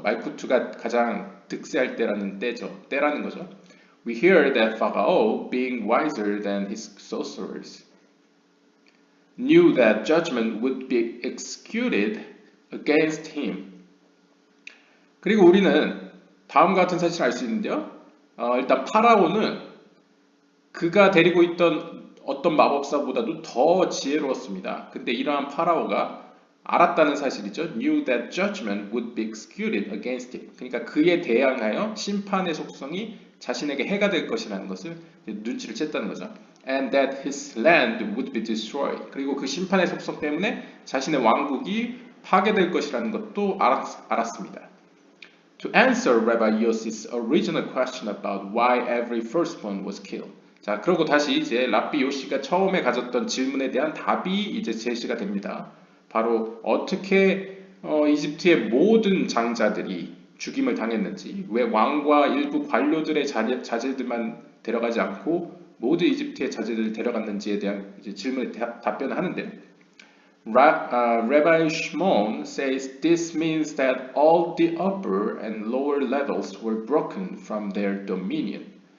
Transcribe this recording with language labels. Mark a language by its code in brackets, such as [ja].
[ko] 말쿠트가 가장 득세할 때라는 거죠. [en] We hear that Pharaoh, being wiser than his sorcerers, knew that judgment would be executed against him. [ko] 그리고 우리는 다음과 같은 사실을 알 수 있는데요. 일단 파라오는 그가 데리고 있던 어떤 마법사보다도 더 지혜로웠습니다. 근데 이러한 파라오가 알았다는 사실이죠. [en] Knew that judgment would be executed against him. [ko] 그러니까 그에 대항하여 심판의 속성이 자신에게 해가 될 것이라는 것을 눈치를 챘다는 거죠. [en] And that his land would be destroyed. [ko] 그리고 그 심판의 속성 때문에 자신의 왕국이 파괴될 것이라는 것도 알았습니다. [en] To answer Rabbi Yossi's original question about why every firstborn was killed. [ko] 자, 그리고 다시 이제 랍비 요시가 처음에 가졌던 질문에 대한 답이 이제 제시가 됩니다. 바로 어떻게 이집트의 모든 장자들이 죽임을 당했는지, 왜 왕과 일부 관료들의 자제들만 데려가지 않고 모든 이집트의 자제들을 데려갔는지에 대한 이제 질문에 답변을 하는데, [en] Rabbi Shimon says this means that all the upper and lower levels were broken from their dominion.